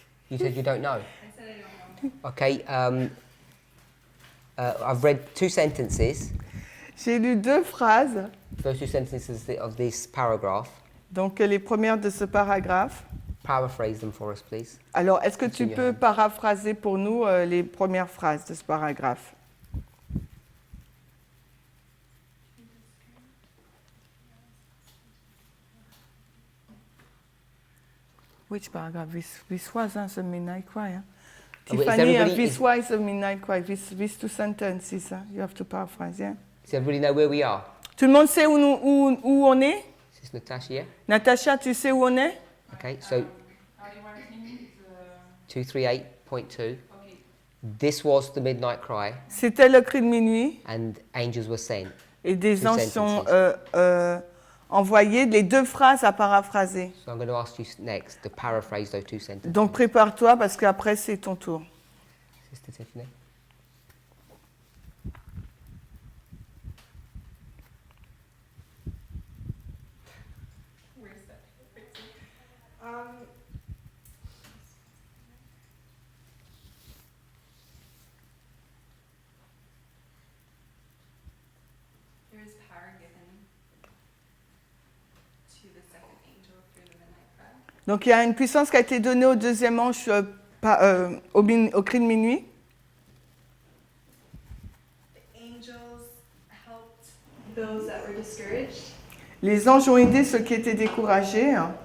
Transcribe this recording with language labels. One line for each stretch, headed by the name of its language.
English: You said you don't know. I said I don't know. Okay. I've read 2 sentences.
French: J'ai lu 2 phrases,
English: First 2 sentences of this paragraph.
French: donc les premières de ce paragraphe.
English: Paraphrase them for us, please.
French: Alors, est-ce que tu
English: Continue.
French: peux paraphraser pour nous les premières phrases de ce paragraphe?
English: Which paragraph? This was the Midnight Cry. Hein? Oh, wait, is Tiffany, everybody- this was the Midnight Cry. These 2 sentences, you have to paraphrase. Yeah? Does everybody know where we are?
French: Tout le monde sait où on est?
English: Is this Natasha, yeah?
French: Natacha, tu sais où on est?
English: Okay, so 238.2. This was the midnight cry,
French: C'était le cri de minuit
English: and angels were sent.
French: et des
English: 2
French: anges sont
English: sentences.
French: envoyés. Les 2 phrases à paraphraser.
English: So I'm going to ask you next to paraphrase those 2 sentences.
French: Donc prépare-toi parce qu'après c'est ton tour.
English: Sister Tiffany. Where's that? There is power given to the second angel through the midnight cry.
French: Donc il y a une puissance qui a été donnée au 2e ange au cri de minuit.
English: The angels helped those that were discouraged
French: Les anges ont aidé ceux qui étaient découragés